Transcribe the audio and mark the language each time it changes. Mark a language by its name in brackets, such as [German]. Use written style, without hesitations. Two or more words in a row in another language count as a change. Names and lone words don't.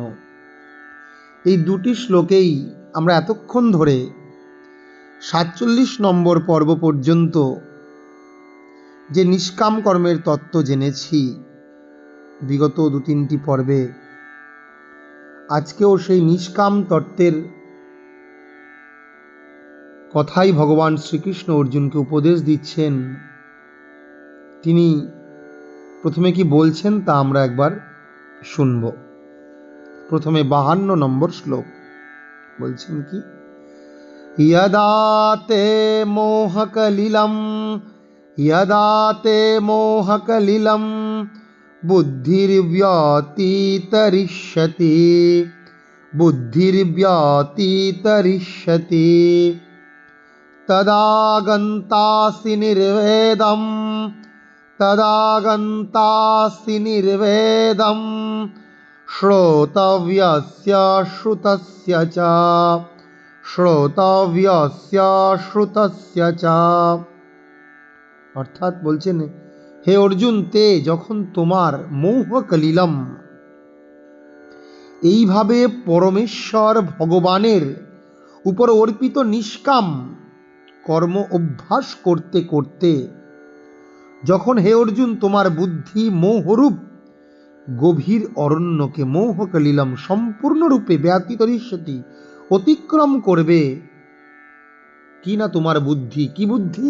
[Bangla] এই দুটি শ্লোকেই আমরা এতক্ষণ ধরে ৪৭ নম্বর পর্ব পর্যন্ত যে নিষ্কাম কর্মের তত্ত্ব জেনেছি বিগত ২-৩টি পর্বে, আজকেও সেই নিষ্কাম তত্ত্বের কথাই ভগবান শ্রীকৃষ্ণ অর্জুনকে উপদেশ দিচ্ছেন। তিনি প্রথমে কি বলছেন তা আমরা একবার শুনব। প্রথমে ৫২ নম্বর শ্লোক বলছেন কি, [Sanskrit] यदा ते मोहकलिलं बुद्धिर्व्यतितरिष्यति तदा गन्तासि निर्वेदं श्रोतव्यस्य श्रुतस्य च। [Bangla] অর্থাৎ বলছেন, হে অর্জুন, তে যখন তোমার মোহকলিলম, এইভাবে পরমেশ্বর ভগবানের উপর অর্পিত নিষ্কাম কর্ম অভ্যাস করতে করতে যখন হে অর্জুন তোমার বুদ্ধি মোহরূপ গভীর অরণ্যকে, মোহকলিলম সম্পূর্ণরূপে ব্যতিতরিষ্যতি অতিক্রম করবে, কি না তোমার বুদ্ধি, কি বুদ্ধি?